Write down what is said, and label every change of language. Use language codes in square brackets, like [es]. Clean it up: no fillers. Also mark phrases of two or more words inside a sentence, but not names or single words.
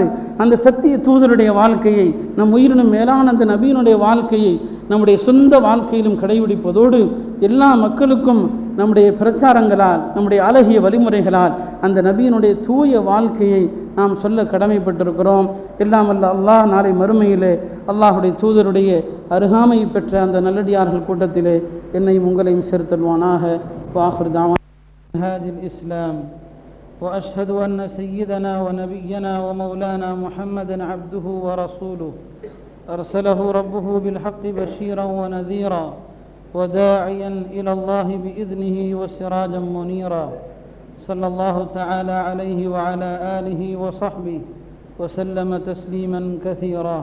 [ta] அந்த சத்திய தூதருடைய வாழ்க்கையை, நம் உயிரினும் மேலான அந்த நபியினுடைய வாழ்க்கையை நம்முடைய சொந்த வாழ்க்கையிலும் கடைபிடிப்பதோடு எல்லா மக்களுக்கும் நம்முடைய பிரச்சாரங்களால், நம்முடைய அழகிய வழிமுறைகளால் அந்த நபியினுடைய தூய வாழ்க்கையை நாம் சொல்ல கடமைப்பட்டிருக்கிறோம். எல்லாம் அல்ல அல்லாஹ் நாளை மறுமையிலே அல்லாஹுடைய தூதருடைய அருகாமை பெற்ற அந்த நல்லடியார்கள் கூட்டத்திலே என்னையும் உங்களையும் சேர்த்தல்வானாக. [ar] وآخر دعوى هذا الإسلام وأشهد أن سيدنا ونبينا ومولانا محمدا عبده ورسوله أرسله ربه بالحق بشيرا ونذيرا وداعيا إلى الله بإذنه وسراجا منيرا صلى الله تعالى عليه وعلى آله وصحبه وسلم تسليما كثيرا.